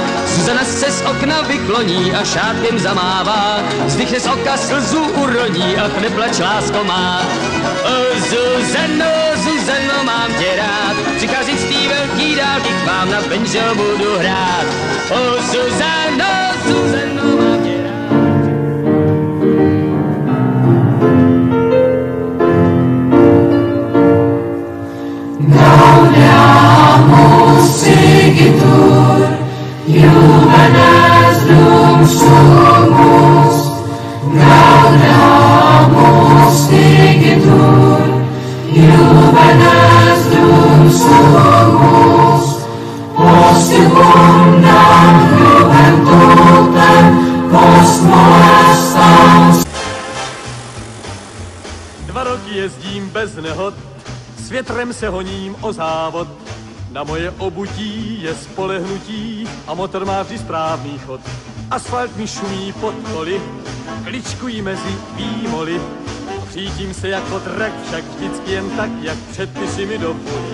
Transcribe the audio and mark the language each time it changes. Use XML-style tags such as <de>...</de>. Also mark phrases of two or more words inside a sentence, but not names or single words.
<cs>Zuzana se z okna vykloní a šátkem zamává. Zdychne z oka slzu uroní, ach neplač, lásko má. O Zuzano, Zuzano, mám tě rád. Přicházím z té velký dálky k vám, na banjo budu hrát. O Zuzano, Zuzano, mám tě rád.</cs> <la>Gaudiamus igitur, juvenes dum sumus. Gaudiamus igitur, juvenes dum sumus. Post secundam juventutem, post molestam.</la> <cs>2 roky jezdím bez nehod, s větrem se honím o závod. Na moje obutí je spolehnutí a motor má vždy správný chod. Asfalt mi šumí pod koly, kličkují mezi výmoly. Přítím se jako drak, však vždycky jen tak, jak předpisy mi dovolí.</cs>